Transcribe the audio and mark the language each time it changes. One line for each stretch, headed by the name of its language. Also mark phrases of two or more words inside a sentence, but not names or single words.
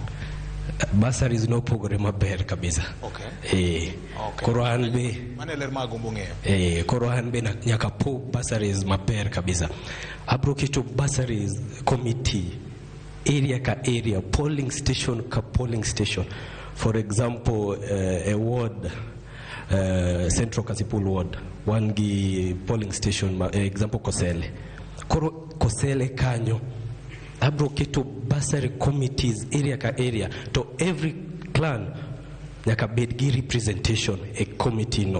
Luo (Kenya and Tanzania): Bursaries no pogore maber kabisa. Okay. Koro an be mane ler magombo ng'eyo. Koro an be nyaka pog bursaries maber kabisa. Abro keto
English: bursaries committee area
Luo (Kenya and Tanzania): ka area,
English: polling station
Luo (Kenya and Tanzania): ka
English: polling station. For example, a ward, Central Kasipul ward, one gi polling station, example Kosele.
Luo (Kenya and Tanzania): Koro Kosele kanyo, abro keto
English: bursary committees
Luo (Kenya and Tanzania): area ka area,
English: to every clan
Luo (Kenya and Tanzania): nyaka bed gi representation a committee no.